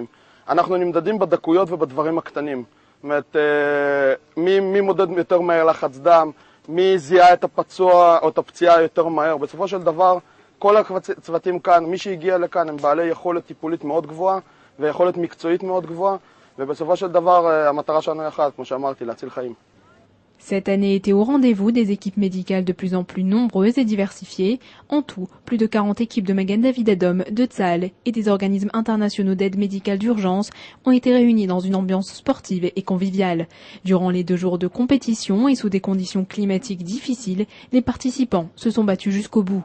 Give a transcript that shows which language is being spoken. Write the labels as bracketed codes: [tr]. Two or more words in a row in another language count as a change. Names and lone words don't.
[he] אנחנו נמדדים בדקויות ובדברים הקטנים. זאת אומרת, מי מודד יותר מהר לחץ דם, מי זיהה את הפצוע או את הפציעה יותר מהר. בסופו של דבר, כל הצוותים כאן, מי שהגיע לכאן, הם בעלי יכולת טיפולית מאוד גבוהה, ויכולת מקצועית מאוד גבוהה, ובסופו של דבר, המטרה שלנו היא אחת, כמו שאמרתי, להציל חיים. [fr] Cette année était au rendez-vous des équipes médicales de plus en plus nombreuses et diversifiées. En tout, plus de 40 équipes de Magen David Adom, de Tzahal et des organismes internationaux d'aide médicale d'urgence ont été réunis dans une ambiance sportive et conviviale. Durant les 2 jours de compétition et sous des conditions climatiques difficiles, les participants se sont battus jusqu'au bout.